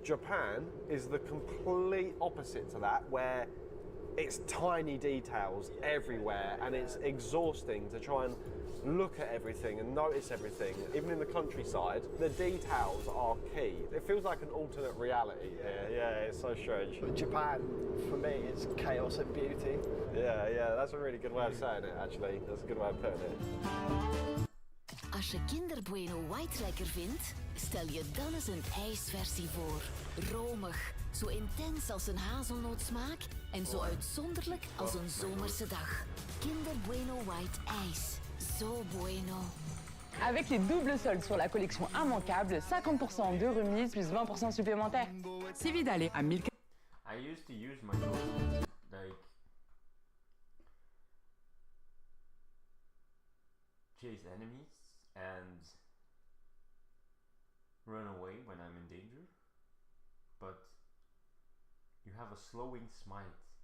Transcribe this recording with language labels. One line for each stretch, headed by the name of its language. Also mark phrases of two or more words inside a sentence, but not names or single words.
English: Japan is the complete opposite to that, where it's tiny details everywhere and it's exhausting to try and look at everything and notice everything. Even in the countryside, the details are key. It feels like an alternate reality. Yeah, it's so strange. But Japan, for me, is chaos and beauty. Yeah, that's a really good way of saying it, actually. That's a good way of putting it.
Dutch: Als je Kinder Bueno White lekker vindt, stel je dan eens een ijsversie voor. Romig, zo intens als een hazelnootsmaak en zo uitzonderlijk als een zomerse dag. Kinder Bueno White ijs.
English: So bueno.
French: Avec les doubles soldes sur la collection immanquable, 50% de remise plus 20% supplémentaires. Cividale à 1000.
English: I used to use my phone, like, chase enemies and run away when I'm in danger, but you have a slowing smite.